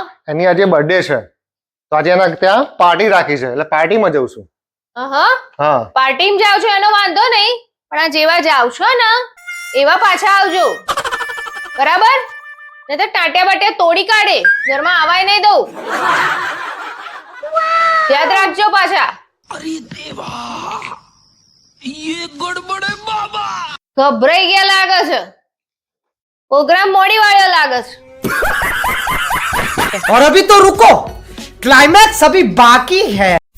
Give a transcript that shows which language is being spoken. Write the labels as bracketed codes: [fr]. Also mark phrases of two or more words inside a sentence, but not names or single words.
[gu] એની આજે બર્થડે છે, તો આજે એના ત્યાં પાર્ટી રાખી છે, એટલે પાર્ટીમાં જઉં છું. હા પાર્ટીમાં જાવ છો એનો વાંધો નહીં, પણ આ જેવા જાવ છો ને એવા પાછા આવજો, બરાબર? નહીં તો ટાંટિયા બાટિયા તોડી કાઢે, ઘરમાં આવાય નહીં દઉં. યાદ રાખજો પાછા. [hi] अरे देवा, ये गड़बड़ है बाबा. [gu] ગભરાઈ ગયા લાગે છે, પ્રોગ્રામ મોડી વાળ્યો લાગે છે. [hi] और अभी तो रुको, क्लाइमैक्स अभी बाकी है.